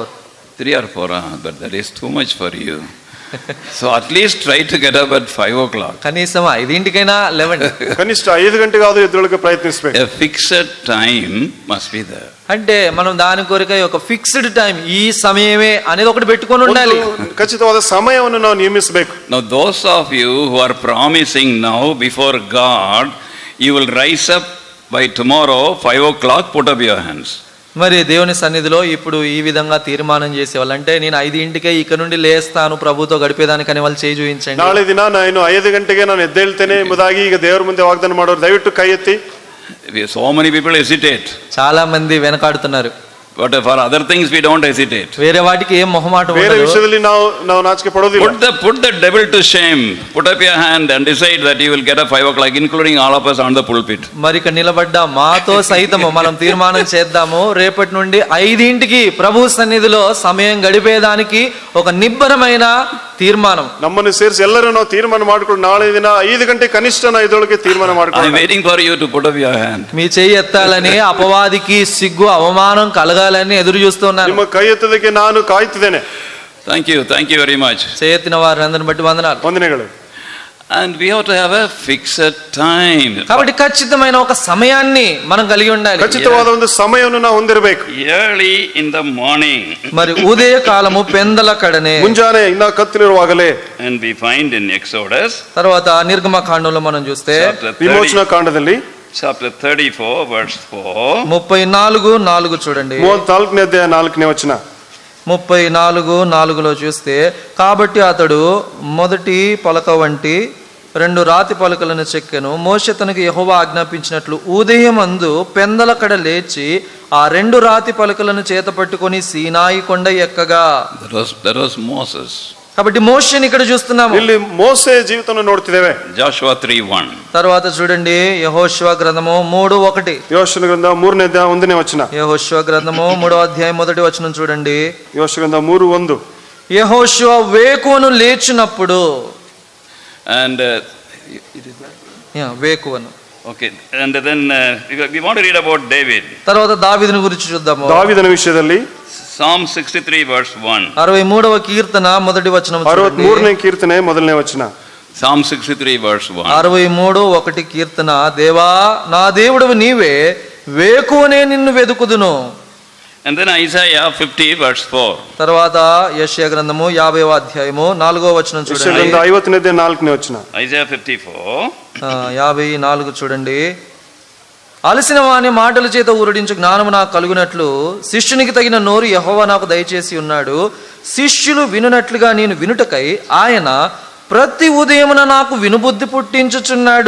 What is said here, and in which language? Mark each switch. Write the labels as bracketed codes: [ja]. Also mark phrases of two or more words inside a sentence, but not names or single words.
[en] 3 or 4, but that is too much for you. So at least try to get up at 5 o'clock. [te] కనీసం 5ంటికైనా 11. [kn] ಕನಿಷ್ಠ 5 ಗಂಟೆಗೆ ಆದರೂ ಎದ್ದೇಳಕ್ಕೆ ಪ್ರಯತ್ನಿಸಬೇಕು. [en] A fixed time must be there. [te] అంటే మనం దాని కొరకై ఒక [en] fixed time, [te] ఈ సమయమే అనేది ఒకటి పెట్టుకొని ఉండాలి. [kn] ఖచ్చితవాದ సమయವನ್ನು ನಾವು ನಿಯಮಿಸಬೇಕು. [en] Now those of you who are promising now before God, you will rise up by tomorrow 5 o'clock, put up your hands. [te] మరి దేవుని సన్నిధిలో ఇప్పుడు ఈ విధంగా తీర్మానం చేసేవాళ్ళంటే, నేను 5ంటికే ఇక్కడ నుండి లేస్తాను ప్రభుతో గడిపేదానికని వాళ్ళు చేయి చూపించండి. [kn] ನಾಳೆ ದಿನ ನಾನು 5 ಗಂಟೆಗೆ ನಾನು ಎದ್ದೇಳ್ತೇನೆ ಎಂಬುದಾಗಿ ಈಗ ದೇವರ ಮುಂದೆ ವಾಗ್ದಾನ ಮಾಡೋರು ದಯವಿಟ್ಟು ಕೈ ಎತ್ತಿ. [en] So many people hesitate. [te] చాలా మంది వెనకాడుతున్నారు. [en] But for other things we don't hesitate. [te] వేరే వాటికి ఏం మొహమాటం [kn] ಬೇರೆ [te] ఉండదు. [kn] ವಿಷಯದಲ್ಲಿ ನಾವು ನಾಚಿಕೆ ಪಡೋದಿಲ್ಲ. [en] Put the devil to shame. Put up your hand and decide that you will get up 5 o'clock, including all of us on the pulpit. [te] మరి ఇక్కడ నిలబడ్డా మాతో సైతము మనం తీర్మానం చేద్దాము, రేపటి నుండి 5ంటికి ప్రభు సన్నిధిలో సమయం గడిపేదానికి ఒక నిబ్బరమైన తీర్మానం. [kn] ನಮ್ಮನ್ನು ಸೇರಿಸಿ ಎಲ್ಲರೂ ನಾವು ತೀರ್ಮಾನ ಮಾಡಿಕೊಂಡು ನಾಳೆ ದಿನ 5 ಗಂಟೆ ಕನಿಷ್ಠ ನಾವು ಇದೊಳಗೆ ತೀರ್ಮಾನ [en] I am [kn] ಮಾಡ್ಕೊಂಡು. [en] waiting for you to put up your hand. [te] మీ చెయ్యి ఎత్తాలని, అపవాదికి సిగ్గు అవమానం కలగాలని ఎదురు చూస్తున్నాను. [kn] ನಿಮ್ಮ ಕೈ ಎತ್ತೋದಕ್ಕೆ ನಾನು ಕಾಯ್ತಿದ್ದೇನೆ. [en] Thank you very much. [te] చేయెత్తిన వారందరిని బట్టి వందనాలు. [kn] ವಂದನೆಗಳು. [en] And we have to have a fixed time. [te] కాబట్టి ఖచ్చితమైన ఒక సమయాన్ని మనం కలిగి ఉండాలి. [kn] ಖಚಿತವಾದ ಒಂದು ಸಮಯವನ್ನು ನಾವು ಹೊಂದಿರಬೇಕು. [en] Early in the morning. [te] మరి ఉదయ కాలము పెందల కడనే. [kn] ಮುಂಜಾನೆ ಇನ್ನ ಕತ್ತಲಿರುವಾಗಲೇ. [en] And we find in Exodus. [te] తర్వాత నిర్గమకాండంలో మనం చూస్తే [kn] ವಿಮೋಚನಾ ಕಾಂಡದಲ್ಲಿ [en] chapter 34 verse 4. [te] 34:4 చూడండి. [kn] 34ನೇ ಅಧ್ಯಾಯ 4ನೇ ವಚನ. [te] 34:4లో చూస్తే, కాబట్టి అతడు మొదటి పలక వంటి 2 రాతి పలకలను చెక్కెను. మోషే తనకు యెహోవా ఆజ్ఞాపించినట్లు ఉదయమందు పెందలకడ లేచి ఆ 2 రాతి పలకలను చేత పట్టుకొని సీనాయి కొండ ఎక్కగా. [en] That was Moses. [te] కాబట్టి మోషేని ఇక్కడ చూస్తున్నాము. [kn] ಇಲ್ಲಿ ಮೋಸೆ ಜೀವಿತವನ್ನು ನೋಡ್ತಿದ್ದೇವೆ. [en] Joshua 3:1. [te] తర్వాత చూడండి యెహోషువ గ్రంథము 3:1. [kn] ಯೋಶುವ ಗ್ರಂಥ 3ನೇ ಅಧ್ಯಾಯ 1ನೇ ವಚನ. [te] యెహోషువ గ్రంథము 3వ అధ్యాయం 1వ వచనం చూడండి. [kn] ಯೋಶುವ ಗ್ರಂಥ 3:1. [te] యెహోషువ వేకువను లేచినప్పుడు. [en] And [te] వేకువను. [en] okay, and then we want to read about David. [te] తర్వాత దావీదుని గురించి చూద్దాము. [kn] దావీదನ ವಿಷಯದಲ್ಲಿ [en] Psalm 63 verse 1. [te] 63వ కీర్తన మొదటి వచనం చూడండి. [kn] 63ನೇ కీర్తನೆ ಮೊದಲನೇ ವಚನ. [en] Psalm 63 verse 1. [te] 63:1 కీర్తన. దేవా నా దేవుడవు నీవే, వేకువనే నిన్ను వెదుకుదును. [en] And then Isaiah 50 verse 4. [te] తర్వాత యెషయా గ్రంథము 50వ అధ్యాయము 4వ వచనం [kn] ಯೆಶಾಯ [te] చూడండి. [kn] ಗ್ರಂಥ 50ನೇ 4ನೇ ವಚನ. [en] Isaiah 54. [te] 54 చూడండి. అలసిన వాని మాటల చేత ఊరడించు జ్ఞానము నాకు కలుగునట్లు శిష్యునికి తగిన నోరు యెహోవా నాకు దయచేసి ఉన్నాడు. శిష్యులు వినునట్లుగా నేను వినుటకై ఆయన ప్రతి ఉదయమున నాకు వినుబుద్ధి పుట్టించుచున్నాడు.